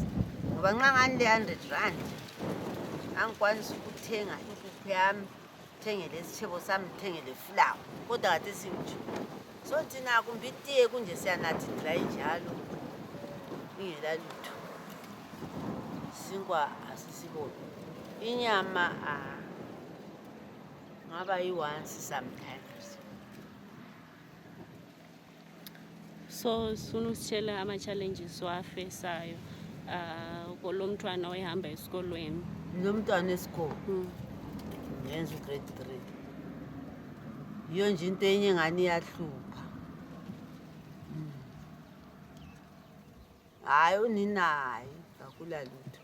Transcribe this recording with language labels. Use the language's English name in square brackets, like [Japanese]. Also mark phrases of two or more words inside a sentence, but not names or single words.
[North Ndebele] Ngoba nxa ngani le 100 rand angikwanisa ukuthenga impuphu yami, ngithengele isitshebo sami, ngithengele flour. Kodwa kade singitsho. So thina kumbe itiye kunje siyanathi dry njalo. Ingela lutho. Sinkwa asisiboni. Inyama ngaba yi- [English] once sometimes. [North Ndebele] So sifuna usitshela ama-challenges wafesayo lo mntwana oyihamba esikolweni. Lo mntwana esikole ngenza ugrade 3. Yiyo nje into enye ngani iyahlupha. Hayi uninayo kakula lutho.